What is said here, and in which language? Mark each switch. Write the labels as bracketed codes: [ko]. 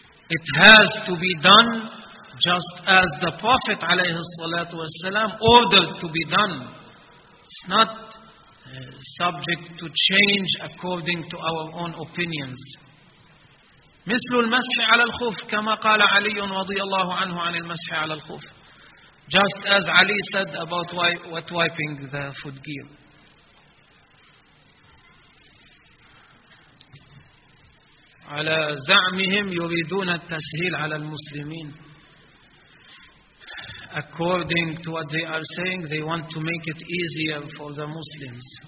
[en] It has to be done just as the Prophet [ar] عليه الصلاة والسلام [en] ordered to be done. It's not subject to change according to our own opinions. [ar] مثل المسح على الخف كما قال علي رضي الله عنه عن المسح على الخف. [en] Just as Ali said about what wiping the foot gear. [ar] على زعمهم يريدون التسهيل على المسلمين. [en] According to what they are saying, they want to make it easier for the Muslims.